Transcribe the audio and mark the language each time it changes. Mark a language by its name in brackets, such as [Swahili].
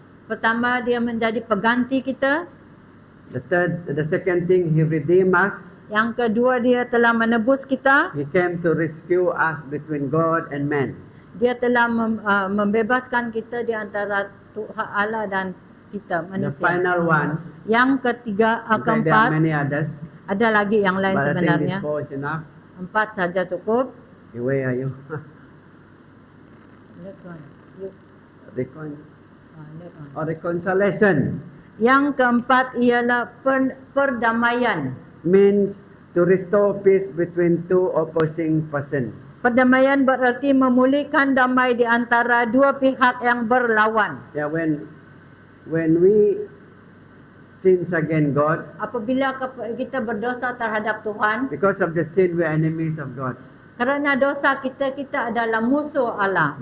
[Malay] Pertama, dia menjadi pengganti kita. [English] The second thing, he redeemed us. [Malay] Yang kedua, dia telah menebus kita. [English] He came to rescue us between God and man. [Malay] Dia telah membebaskan kita di antara Tuhan Allah dan kita [English] The [Malay] manusia. [English] final one, [Malay] Yang ketiga, [English] in fact, there are [Malay] keempat, [English] many others, [Malay] ada lagi yang lain [English] but I think [Malay] sebenarnya. [English] this four is enough. [Malay] 4 saja cukup. [English] Where are you? Next one. You. Reconciliation. Next one. Or reconciliation [Malay] Yang keempat ialah perdamaian. [English] means to restore peace between two opposing persons. [Malay] Perdamaian berarti memulihkan damai di antara dua pihak yang berlawan. [English] Yeah, when we sins against God, [Malay] Apabila kita berdosa terhadap Tuhan, [English] because of the sin we are enemies of God. [Malay] kerana dosa kita adalah musuh Allah.